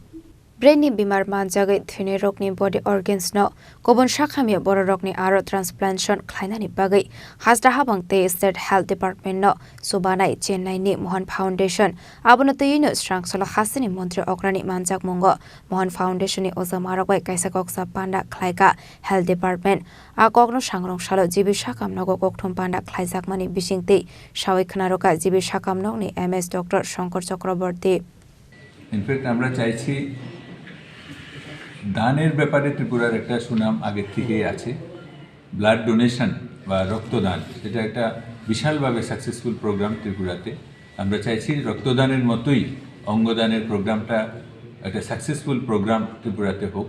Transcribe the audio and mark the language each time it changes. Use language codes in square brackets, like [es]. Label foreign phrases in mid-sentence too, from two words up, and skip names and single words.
[trp] Brainy bimar manjagai thine rokni [en] body organs [trp] no kobon shakhamia boro rokni aro transplantation khlainani bagai hasda habangte [en] state health department [trp] no subanai Chennai ni Mohan Foundation abono teyino Srangshala hasini montri okrani manjak mongo Mohan Foundation ni ozamarogbai kaisa koksa panda khlaika [en] health department [trp] akogno sangrong salo jibi shakam nogo kokthom panda khlaijak mani bisingte shawai khnaroka jibi shakam nokni MS Dr. Shankar Chakraborty. [en] In fact, [bn] আমরা চাইছি দানের ব্যাপারে ত্রিপুরার একটা সুনাম আগে থেকেই আছে। [en] blood donation [bn] বা রক্তদান এটা একটা বিশালভাবে [en] successful program [bn] ত্রিপুরাতে। আমরা চাইছি রক্তদানের মতোই অঙ্গদানের প্রোগ্রামটা একটা [en] successful program [bn] ত্রিপুরাতে হোক।